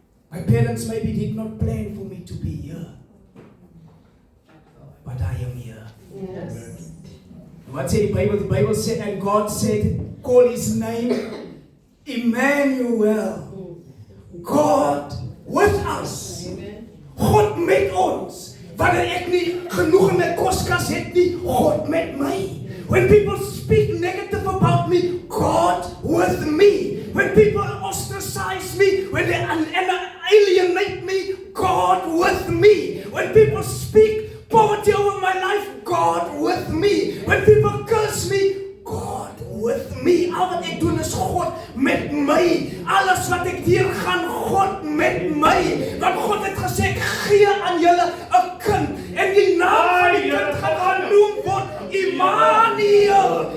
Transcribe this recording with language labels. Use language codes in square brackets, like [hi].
[en] My parents maybe did not plan for me to be here. But I am here. What said the Bible? The Bible said, and God said, call his name Emmanuel. God with us. [af] God met ons. Wanneer ek nie genoeg in my koskas het nie, God met my. [en] When people speak negative about me, God with me. When people ostracize me, when they alienate me, God with me. When people speak poverty over my life, God with me. When people curse me, God with me. [af] Al wat ek doen is God met my. Alles wat ek deur gaan, God met my. Want God het gesê, ek gee aan julle 'n kind. En die naam van die kind gaan genoem word Immanuel.